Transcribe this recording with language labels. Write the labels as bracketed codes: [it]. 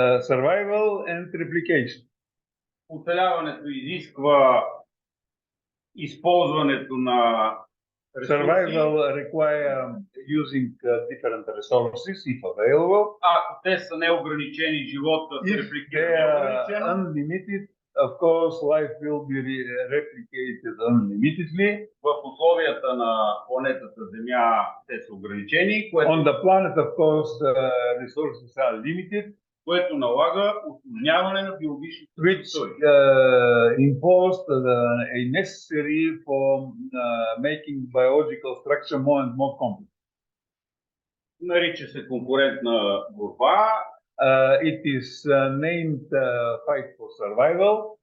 [en] Survival and replication. [bg] Оцеляването изисква използването на ресурси. [en] Survival require using different resources if available. [bg] Ако те са неограничени, живота се репликира неограничено. [en] Unlimited, of course, life will be replicated unlimitedly. [bg] В условията на планетата Земя те са ограничени. [en] On the planet, of course, resources are limited. [bg] което налага усложняване на биологичните [en] which [bg] структури. [en] imposed a necessary for making biological structure more and more complex. [bg] Нарича се конкурентна борба. [en] It is named Fight for Survival.